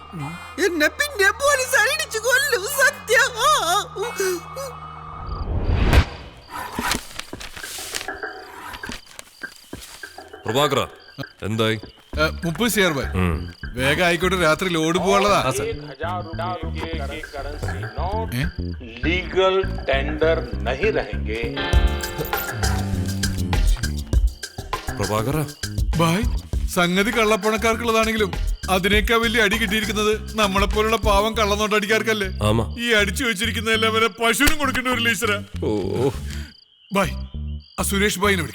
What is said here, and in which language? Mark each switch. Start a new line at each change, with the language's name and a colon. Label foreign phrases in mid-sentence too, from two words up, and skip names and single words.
Malayalam: എന്നെ പിന്നെ പോലീസുകാർ ഇടിച്ചു കൊല്ലും. സത്യം. പ്രഭാകര എന്തായി? 30 ഷെയർ ബൈ. വേഗം ആയിക്കോട്ടെ, രാത്രി ലോഡ് പോകാനുള്ളതാ.
Hindi: लीगल टेंडर नहीं रहेंगे.
Malayalam: പ്രഭാകര ബായ്, സംഗതി കള്ളപ്പണക്കാർക്കുള്ളതാണെങ്കിലും അതിനേക്കാൾ വലിയ അടി കിട്ടിയിരിക്കുന്നത് നമ്മളെ പോലുള്ള പാവം കള്ളനോട്ടടിക്കാർക്കല്ലേ? ഈ അടിച്ചു വെച്ചിരിക്കുന്നതെല്ലാം വരെ പശുവിനും കൊടുക്കേണ്ടി വരില്ല ഈശ്വര. ബായ്, ആ സുരേഷ് ബായിനെ വിളിക്കേ.